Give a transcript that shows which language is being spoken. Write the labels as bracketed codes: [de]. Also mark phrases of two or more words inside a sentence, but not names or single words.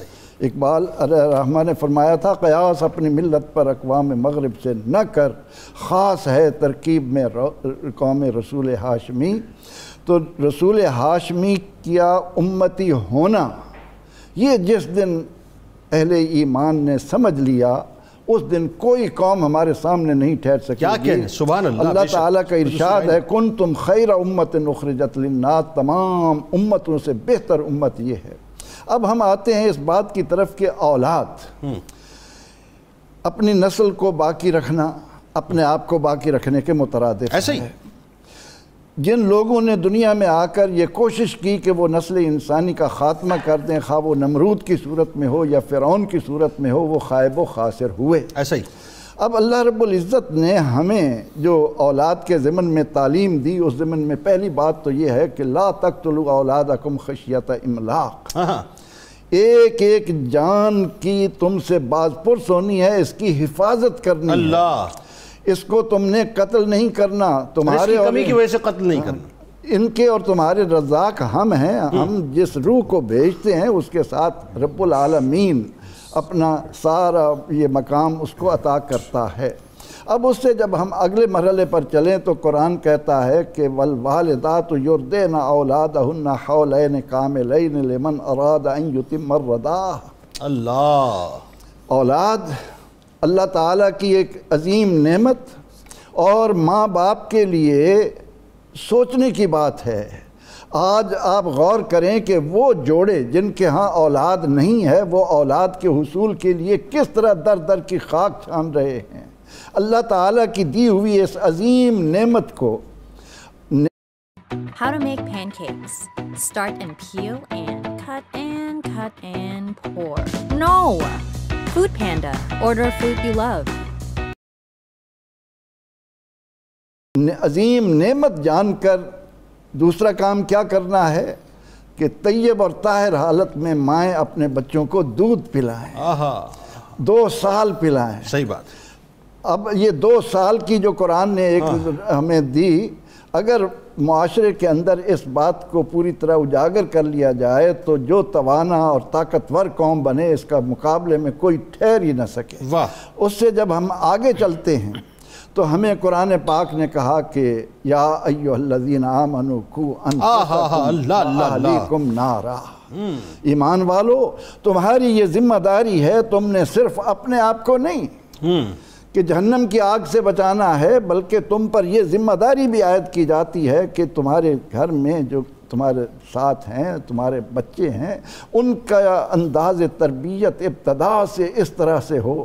[ur] اقبال رحمان نے فرمایا تھا، قیاس اپنی ملت پر اقوام مغرب سے نہ کر، خاص ہے ترکیب میں قوم رسول ہاشمی. تو رسول ہاشمی کیا امتی ہونا، یہ جس دن اہل ایمان نے سمجھ لیا، اس دن کوئی قوم ہمارے سامنے نہیں ٹھہر سکے گی. کیا کہنے, [ar] سبحان الله. [ur] اللہ تعالیٰ کا ارشاد ہے, [ar] كنتم خير أمة أخرجت للناس, [ur] تمام امتوں سے بہتر امت یہ ہے. اب ہم آتے ہیں اس بات کی طرف کہ اولاد، اپنی نسل کو باقی رکھنا اپنے آپ کو باقی رکھنے کے مترادف ایسے ہی ہے. جن لوگوں نے دنیا میں آ کر یہ کوشش کی کہ وہ نسل انسانی کا خاتمہ کر دیں، کھا وہ نمرود کی صورت میں ہو یا فرعون کی صورت میں ہو، وہ خائب و خاسر ہوئے. ایسے ہی اب اللہ [ar] رب العزة [ur] نے ہمیں جو اولاد کے ضمن میں تعلیم دی، اس ضمن میں پہلی بات تو یہ ہے کہ [ar] لا تقتلوا أولادكم خشية إملاق. [ur] ایک ایک جان کی تم سے بازپرس ہونی ہے، اس کی حفاظت کرنی ہے. اس کو تم نے قتل نہیں کرنا، تمہارے اور کمی کی وجہ سے قتل نہیں کرنا. ان کے اور تمہارے رزاق ہم ہیں۔ ہم جس روح کو بھیجتے ہیں اس کے ساتھ [ar] رب العالمين [ur] اپنا سارا یہ مقام اس کو عطا کرتا ہے. اب اس سے جب ہم اگلے مرحلے پر چلیں تو قرآن کہتا ہے کہ [ar] والوالدات يرضعن أولادهن حولين كاملين لمن أراد أن يتم الرضاعة. [ur] اللہ، اولاد اللہ تعالیٰ کی ایک عظیم نعمت اور ماں باپ کے لیے سوچنے کی بات ہے. آج آپ غور کریں کہ وہ جوڑے جن کے یہاں اولاد نہیں ہے، وہ اولاد کے حصول کے لیے کس طرح در در کی خاک چھان رہے ہیں. اللہ تعالیٰ کی دی ہوئی اس عظیم نعمت کو [en] How to make pancakes. Start and peel and cut and pour. No! Food Panda. Order food you love. [ur] عظیم نعمت جان کر دوسرا کام کیا کرنا ہے کہ طیب اور طاہر حالت میں مائیں اپنے بچوں کو دودھ پلائیں، 2 سال پلائیں. صحیح بات. اب یہ 2 سال کی جو قرآن نے ایک ہمیں دی، اگر معاشرے کے اندر اس بات کو پوری طرح اجاگر کر لیا جائے تو جو توانا اور طاقتور قوم بنے، اس کا مقابلے میں کوئی ٹھہر ہی نہ سکے. واہ. اس سے جب ہم آگے چلتے ہیں تو ہمیں قرآن پاک نے کہا کہ [ar] يا أيها الذين آمنوا قوا أنفسكم نارا. [ur] ایمان والو، تمہاری یہ ذمہ داری ہے، تم نے صرف اپنے آپ کو نہیں کہ جہنم کی آگ سے بچانا ہے، بلکہ تم پر یہ ذمہ داری بھی عائد کی جاتی ہے کہ تمہارے گھر میں جو تمہارے ساتھ ہیں، تمہارے بچے ہیں، ان کا انداز تربیت ابتدا سے اس طرح سے ہو.